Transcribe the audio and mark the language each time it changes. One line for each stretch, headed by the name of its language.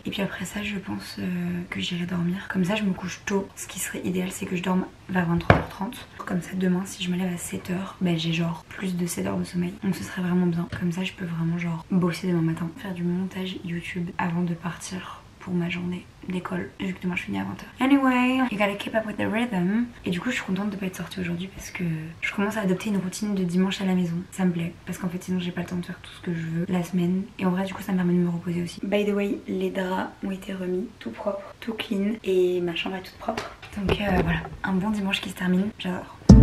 French: Et puis après ça je pense que j'irai dormir. Comme ça je me couche tôt. Ce qui serait idéal c'est que je dorme vers 23 h 30. Comme ça demain si je me lève à 7 h, ben j'ai genre plus de 7 heures de sommeil. Donc ce serait vraiment bien. Comme ça je peux vraiment genre bosser demain matin. Faire du montage YouTube avant de partir pour ma journée d'école, vu que demain je finis à 20 h.
English: Anyway, you gotta keep up with the rhythm.
French: Et du coup je suis contente de pas être sortie aujourd'hui parce que je commence à adopter une routine de dimanche à la maison. Ça me plaît parce qu'en fait sinon j'ai pas le temps de faire tout ce que je veux la semaine. Et en vrai du coup ça me permet de me reposer aussi.
English: By the way,
French: les draps ont été remis, tout propre, tout clean. Et ma chambre est toute propre. Donc voilà, un bon dimanche qui se termine, j'adore.